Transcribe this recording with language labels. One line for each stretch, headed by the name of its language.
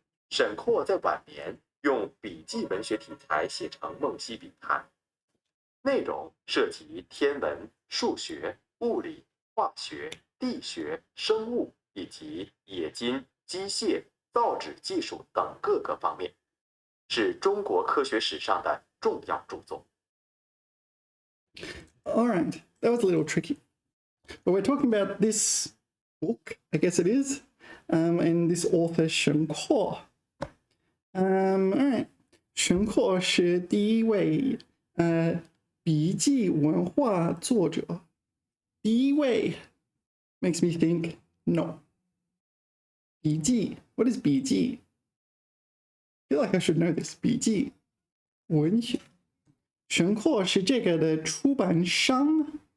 Chinese: 沈括在晚年用笔记文学题材写成《梦溪笔谈》，内容涉及天文、数学、物理、化学、地学、生物以及冶金、机械、造纸技术等各个方面，是中国科学史上的重要著作。
English: All right, that was a little tricky. But we're talking about this book, I guess it is, and this author Shen Kuo. All right,
Chinese: Shen Kuo 是第一位笔记文化作者。
English: 第一位 makes me think no. 笔记 what is 笔记? I feel like I should know this.
Chinese: 笔记文学。沈括是这个的出版商。